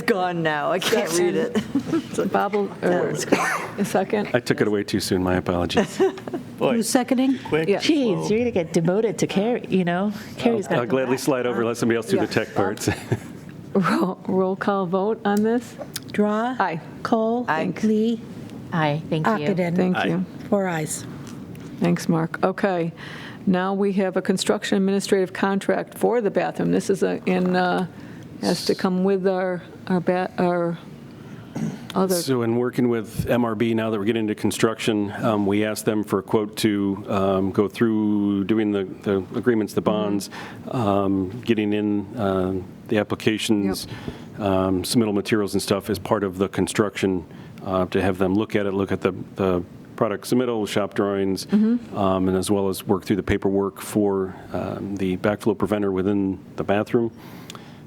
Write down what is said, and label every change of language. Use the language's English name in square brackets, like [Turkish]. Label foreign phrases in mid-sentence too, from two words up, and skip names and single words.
[English] It's gone now. I can't read it. Bob, a second? I took it away too soon. My apologies. Boy, Who's seconding? quick. Yeah. Jeez, slow. you're going to get demoted to Carrie, Carrie's got I'll gladly slide over, let somebody else do the tech parts. Roll call vote on this? Drawe. Aye. Kohl. Aye. Lee. Aye, thank you. Ockenden. Thank you. 4 ayes. Thanks, Mark. Okay. Now we have a construction administrative contract for the bathroom. This is has to come with our other. So in working with MRB, now that we're getting into construction, we asked them for a quote to go through doing the agreements, the bonds, getting in the applications, submittal materials and stuff as part of the construction, to have them look at the product submittal, shop drawings, and as well as work through the paperwork for the backflow preventer within the bathroom.